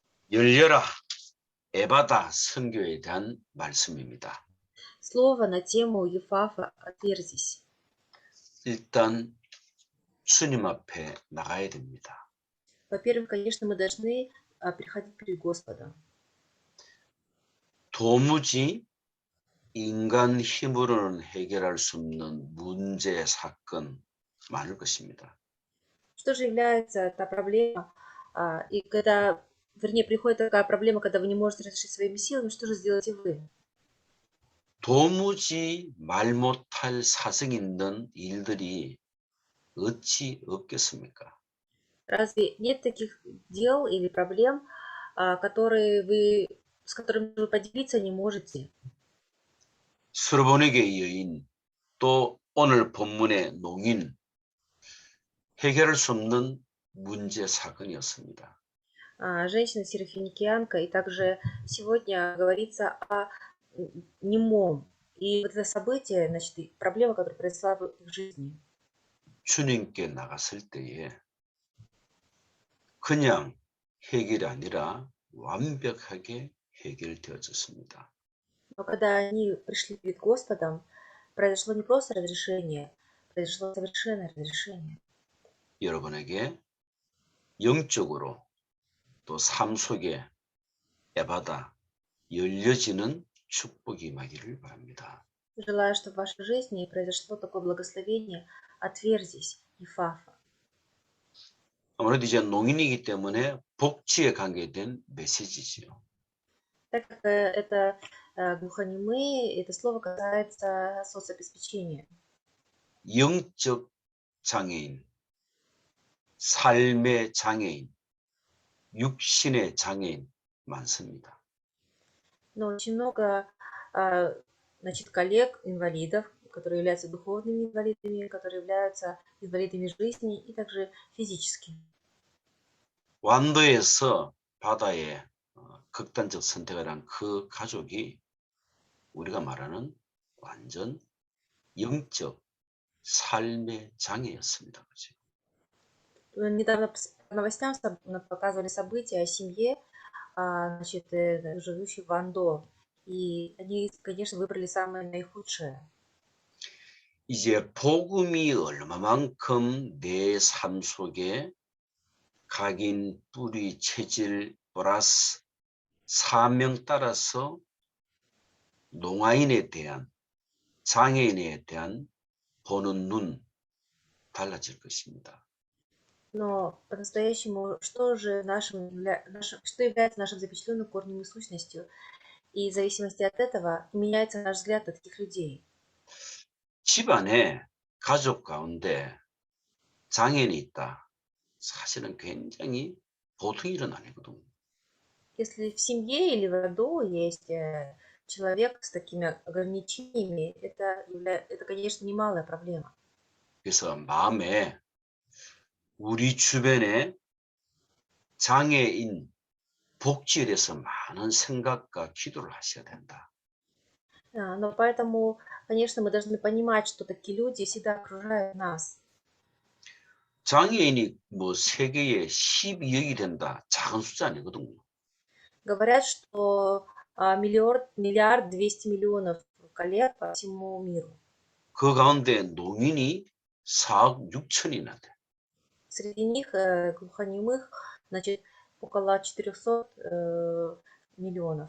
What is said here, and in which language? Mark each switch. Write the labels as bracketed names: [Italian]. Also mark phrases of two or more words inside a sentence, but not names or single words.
[Korean] 열려라, 에바다 선교에 대한 말씀입니다. [Russian] Слово на тему Ефафа «Отверзись». [Korean] 일단 주님 앞에 나가야 됩니다. [Russian] Во-первых, конечно, мы должны приходить перед Господом. [Korean] 도무지 인간 힘으로는 해결할 수 없는 문제, 사건 많을 것입니다. [Russian] Что же является та проблема, и когда, вернее, приходит такая проблема, когда вы не можете разрешить своими силами, что же сделаете вы? [Korean] 도무지 말 못할 사정 있는 일들이 어찌 없겠습니까? [Russian] Разве нет таких дел или проблем, с которыми вы поделиться не можете? [Korean] 스로보니게 여인, 또 오늘 본문의 농인, 해결할 수 없는 문제, 사건이었습니다. [Russian] Женщина-сирофиникианка, и также сегодня говорится о немом. И вот это событие, значит, и проблема, которая произошла в их жизни. [Korean] 주님께 나갔을 때에 그냥 해결이 아니라 완벽하게 해결되어졌습니다. [Russian] Но когда они пришли перед Господом, произошло не просто разрешение, произошло совершенное разрешение. [Korean] 여러분에게 영적으로 또 삶 속에 에바다 열려지는 축복이 임하기를 바랍니다. [Russian] Желаю, чтобы в вашей жизни произошло такое благословение. Отверзись, Ефафа. [Korean] 아무래도 이제 농인이기 때문에 복지에 관계된 메시지지요. [Russian] Так как это глухонемые, это слово касается соцобеспечения. [Korean] 영적 장애인, 삶의 장애인, 육신의 장애인 많습니다. [Russian] Но очень много значит, коллег, инвалидов, которые являются духовными инвалидами, которые являются инвалидами жизни и также физически. [Korean] 완도에서 바다에 극단적 선택을 한 그 가족이 우리가 말하는 완전 영적 삶의 장애였습니다. 그렇죠? [Russian] Недавно по новостям показывали события о семье, значит, живущей в Андо. И они, конечно, выбрали самое наихудшее. [Korean] 이제 복음이 얼마만큼 내 삶 속에 각인, 뿌리, 체질, 플러스 사명 따라서 농아인에 대한, 장애인에 대한 보는 눈 달라질 것입니다. [Russian] Но по-настоящему, что является нашим запечатленным корнем и сущностью? И в зависимости от этого меняется наш взгляд на таких людей. [Korean] 집안에 가족 가운데 장애인이 있다. 사실은 굉장히 보통 일은 아니거든요. [Russian] Если в семье или в роду есть человек с такими ограничениями, это, конечно, немалая проблема. [Korean] 그래서 마음에 우리 주변에 장애인 복지에 대해서 많은 생각과 기도를 하셔야 된다. [Russian] Но поэтому, конечно, мы должны понимать, что такие люди всегда окружают нас. [Korean] 장애인이 뭐 세계에 12억이 된다. 작은 숫자 아니거든요. [Russian] Говорят, что миллиард 200 миллионов коллег по всему миру. [Korean] 그 가운데 농인이 4억 6천이나 돼. [Russian] Среди них глухонемых, значит, около 400 миллионов.